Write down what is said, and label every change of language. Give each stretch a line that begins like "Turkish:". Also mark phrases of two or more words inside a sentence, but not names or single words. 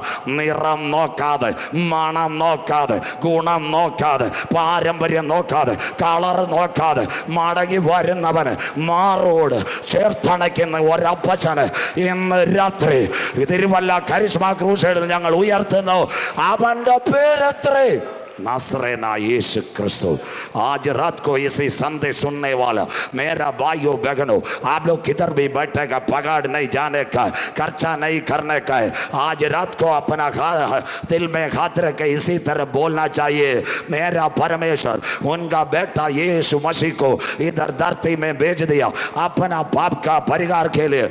Malayalam: നിറം നോക്കാതെ, മണം നോക്കാതെ, ഗുണം നോക്കാതെ, പാരമ്പര്യം നോക്കാതെ, കളർ നോക്കാതെ മടങ്ങി വരുന്നവന് മാറോട് ചേർത്തണയ്ക്കുന്ന ഒരപ്പച്ചന് ഇന്ന് രാത്രി തിരുവല്ല കരിസ്മ ക്രൂസൈഡിൽ ഞങ്ങൾ ഉയർത്തുന്നു. അവൻ്റെ പേരത്രേ नासरेना यीशु क्रिस्तु।
Hindi: आज रात को इसी संदेश सुनने वाला मेरा भाइयों बहनों, आप लोग किधर भी बैठेगा, पगाड़ नहीं जाने का, खर्चा नहीं करने का है। आज रात को अपना दिल में खातिर के इसी तरह बोलना चाहिए, मेरा परमेश्वर उनका बेटा यीशु मसीह को इधर धरती में भेज दिया अपना पाप का परिहार के लिए।